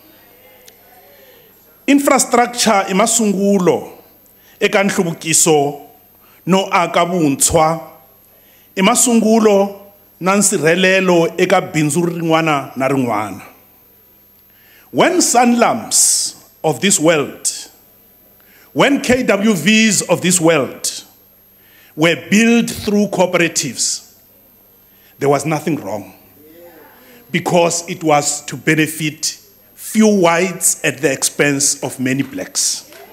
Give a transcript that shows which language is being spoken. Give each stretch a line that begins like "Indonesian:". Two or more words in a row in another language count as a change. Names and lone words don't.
Tsonga: Infrastructure i masungulo eka nhluvukiso no aka vuntshwa, i masungulo na nsirhelelo eka bindzu rin'wana na rin'wana.
English: When Sanlams of this world, when KWVs of this world were built through cooperatives, there was nothing wrong, because it was to benefit few whites at the expense of many blacks.